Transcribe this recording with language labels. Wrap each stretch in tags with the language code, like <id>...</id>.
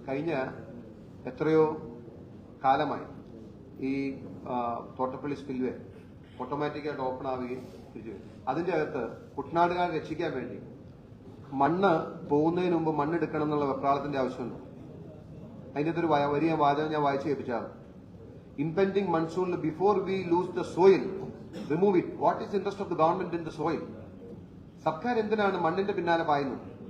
<ml>കഴിഞ്ഞ എത്രയോ കാലമായി ഈ തോട്ടപ്പള്ളി സ്പിൽവേ ഓട്ടോമാറ്റിക്കായിട്ട് ഓപ്പൺ ആവുകയും അതിന്റെ അകത്ത് കുട്ടനാടുകാരെ രക്ഷിക്കാൻ വേണ്ടി മണ്ണ് പോകുന്നതിന് മുമ്പ് മണ്ണെടുക്കണം എന്നുള്ള വെപ്രാളത്തിന്റെ ആവശ്യമുണ്ട്. അതിന്റെ ഒരു വലിയ വാചകം ഞാൻ വായിച്ചു കേൾപ്പിച്ചാണ്.</ml> <en>Impending monsoon, before we lose the soil, remove it. What is the interest of the government in the soil?</en> <ml>സർക്കാർ എന്തിനാണ് മണ്ണിന്റെ പിന്നാലെ പായുന്നത്?</ml>